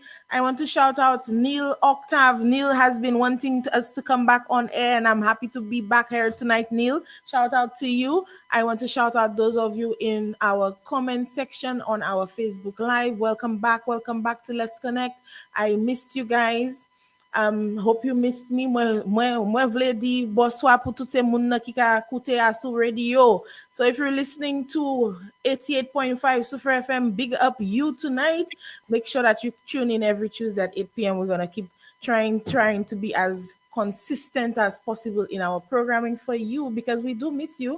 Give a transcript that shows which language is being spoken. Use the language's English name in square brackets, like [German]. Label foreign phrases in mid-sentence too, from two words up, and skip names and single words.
[English] I want to shout out Neil Octave. Neil has been wanting us to come back on air, and I'm happy to be back here tonight. Neil, shout out to you. I want to shout out those of you in our comment section on our Facebook Live. Welcome back to Let's Connect. I missed you guys. Hope you missed me. [Haitian Creole] Mwen vle di bonsoir pour tout se moun nan ki ka koute a sou radio. [English] So if you're listening to 88.5 Super FM, big up you tonight. Make sure that you tune in every Tuesday at 8 p.m. We're gonna keep trying to be as consistent as possible in our programming for you because we do miss you.